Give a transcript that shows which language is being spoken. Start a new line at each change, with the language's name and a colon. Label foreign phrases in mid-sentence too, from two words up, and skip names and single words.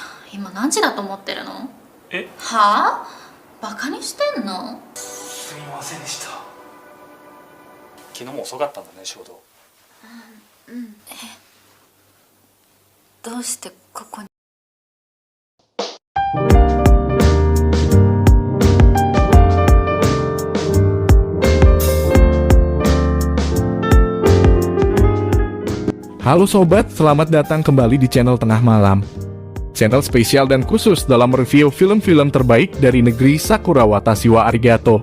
Japanese: 今何時だと思ってるの？え、はぁ？バカにしてんの？すみませんでした。昨日も遅かったんだね、仕事。どうしてここに？
Indonesian: Halo sobat, selamat datang kembali di channel Tengah Malam. Channel spesial dan khusus dalam review film-film terbaik dari negeri Sakura
Japanese: 私はありがとう.